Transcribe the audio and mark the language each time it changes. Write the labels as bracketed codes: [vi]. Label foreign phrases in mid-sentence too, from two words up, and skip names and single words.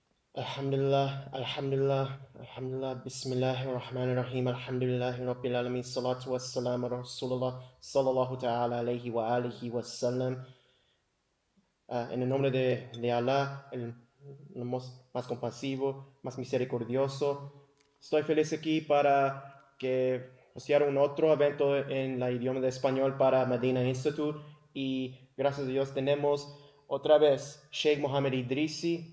[ar] الحمد لله، الحمد لله، الحمد لله، بسم الله الرحمن الرحيم، الحمد لله رب العالمين، الصلاة والسلام على رسول الله، صلى الله تعالى عليه وعلى آله وسلم. [es] En el nombre de Allah, el más compasivo, más misericordioso, estoy feliz aquí para que hostear un otro evento en la idioma de español para Medina Institute y gracias a Dios tenemos otra vez Sheikh Mohammed Idrisi.